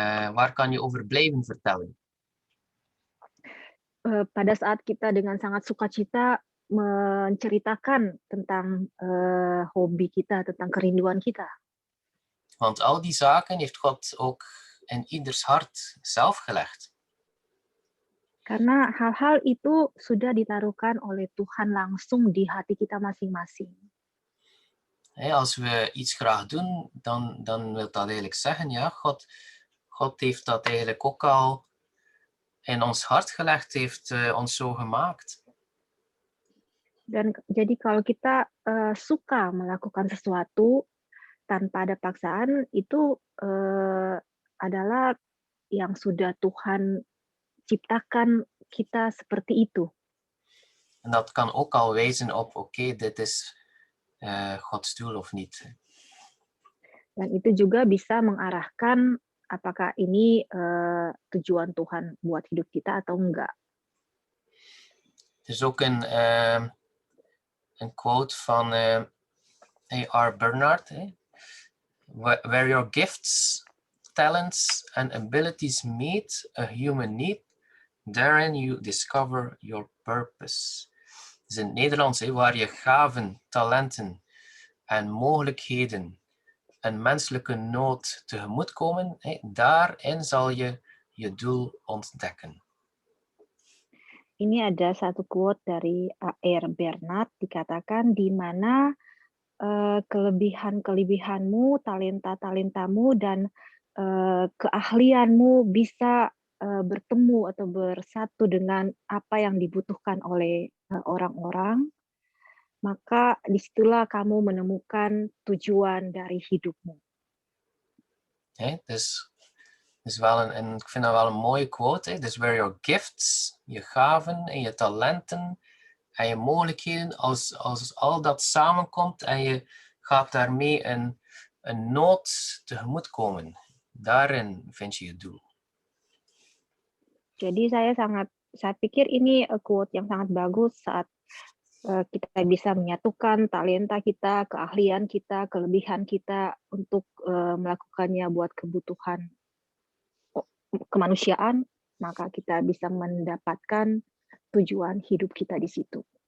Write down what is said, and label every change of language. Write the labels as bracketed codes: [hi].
[nl] Waar kan je over blijven vertellen? [id] Pada saat kita dengan sangat sukacita menceritakan tentang hobi kita, tentang kerinduan kita. [nl] Want al die zaken heeft God ook in ieders hart zelf gelegd. [id] Karena hal-hal itu sudah ditaruhkan oleh Tuhan langsung di hati kita masing-masing. [nl] Als we iets graag doen, dan wil dat eigenlijk zeggen, ja, God heeft dat eigenlijk ook al in ons hart gelegd, heeft ons zo gemaakt. [id] Dan jadi kalau kita suka melakukan sesuatu tanpa ada paksaan, itu adalah yang sudah Tuhan ciptakan kita seperti itu. [nl] En dat kan ook al wijzen op, oké, dit is Gods doel of niet. [id] Dan itu juga bisa mengarahkan apakah ini tujuan Tuhan buat hidup kita atau enggak. [nl] Er is ook een quote van A.R. Bernard. [en] Where your gifts, talents and abilities meet a human need, therein you discover your purpose. [nl] Dus in het Nederlands, waar je gaven, talenten en mogelijkheden een menselijke nood tegemoetkomen, daarin zal je je doel ontdekken. [id] Ini ada satu quote dari A.R. Bernard, dikatakan di mana kelebihan-kelebihanmu, talenta-talentamu, dan keahlianmu bisa bertemu atau bersatu dengan apa yang dibutuhkan oleh orang-orang, maka disitulah kamu menemukan tujuan dari hidupmu. [nl] Dus is wel ik vind dat wel een mooie quote. Hè? Dus [en] where your gifts, [nl] je gaven en je talenten en je mogelijkheden, als al dat samenkomt en je gaat daarmee een nood tegemoetkomen, daarin vind je je doel. [id] Jadi saya pikir ini quote yang sangat bagus saat kita bisa menyatukan talenta kita, keahlian kita, kelebihan kita untuk melakukannya buat kebutuhan kemanusiaan, maka kita bisa mendapatkan tujuan hidup kita di situ.